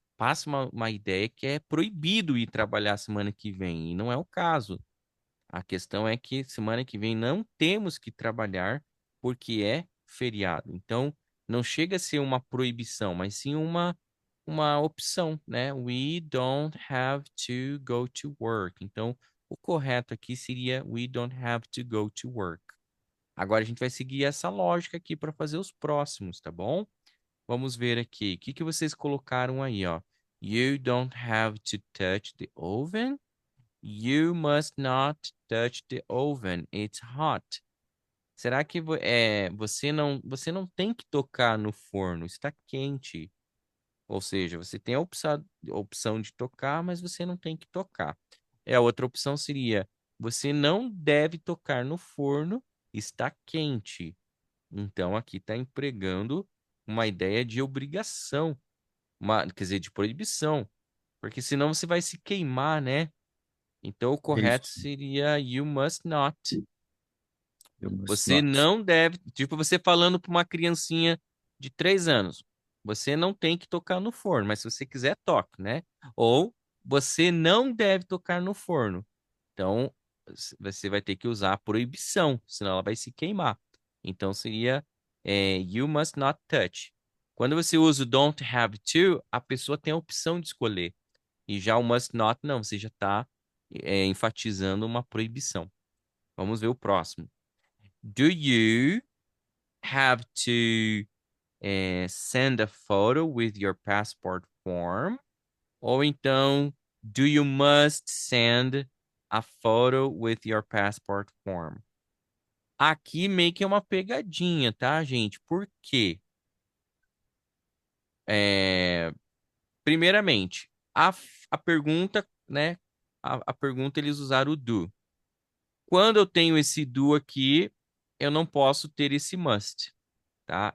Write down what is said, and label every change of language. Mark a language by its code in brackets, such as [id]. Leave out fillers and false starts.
[pt] Passa uma ideia que é proibido ir trabalhar semana que vem, e não é o caso. A questão é que semana que vem não temos que trabalhar porque é feriado. Então, não chega a ser uma proibição, mas sim uma opção, né? [en] We don't have to go to work. [pt] Então, o correto aqui seria [en] we don't have to go to work. [pt] Agora a gente vai seguir essa lógica aqui para fazer os próximos, tá bom? Vamos ver aqui. O que que vocês colocaram aí, ó? [en] You don't have to touch the oven. You must not touch the oven. It's hot. [pt] Será que você não tem que tocar no forno? Está quente. Ou seja, você tem a opção de tocar, mas você não tem que tocar. A outra opção seria: você não deve tocar no forno, está quente. Então aqui está empregando uma ideia de obrigação, quer dizer, de proibição, porque senão você vai se queimar, né? Então, o correto Isso. [en] seria you must not. You must [pt] Você [en] not. [pt] não deve. Tipo, você falando para uma criancinha de 3 anos. Você não tem que tocar no forno, mas se você quiser, toque, né? Ou você não deve tocar no forno. Então, você vai ter que usar a proibição, senão ela vai se queimar. Então, seria [en] you must not touch. [pt] Quando você usa o don't have to, a pessoa tem a opção de escolher. E já o must not, não, você já está enfatizando uma proibição. Vamos ver o próximo. [en] Do you have to send a photo with your passport form? [pt] Ou então, [en] do you must send a photo with your passport form? [pt] Aqui meio que é uma pegadinha, tá, gente? Por quê? É, Primeiramente, a pergunta, né? A pergunta eles usaram o do. Quando eu tenho esse do aqui, eu não posso ter esse must, tá?